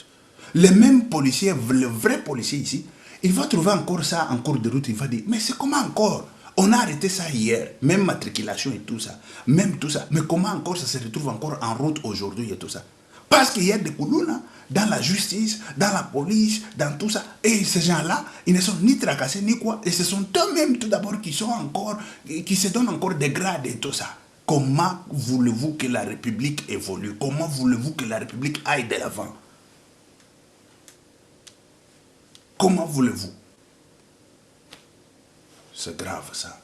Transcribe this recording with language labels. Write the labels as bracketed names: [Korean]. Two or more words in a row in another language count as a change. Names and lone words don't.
[French] Les mêmes policiers, le vrai policier ici, il va trouver encore ça en cours de route, il va dire, mais c'est comment encore? On a arrêté ça hier, même matriculation et tout ça, même tout ça. Mais comment encore ça se retrouve encore en route aujourd'hui et tout ça? Parce qu'il y a des colonnes dans la justice, dans la police, dans tout ça. Et ces gens-là, ils ne sont ni tracassés ni quoi. Et ce sont eux-mêmes tout d'abord qui se donnent encore des grades et tout ça. Comment voulez-vous que la République évolue? Comment voulez-vous que la République aille de l'avant? Comment voulez-vous? C'est grave ça.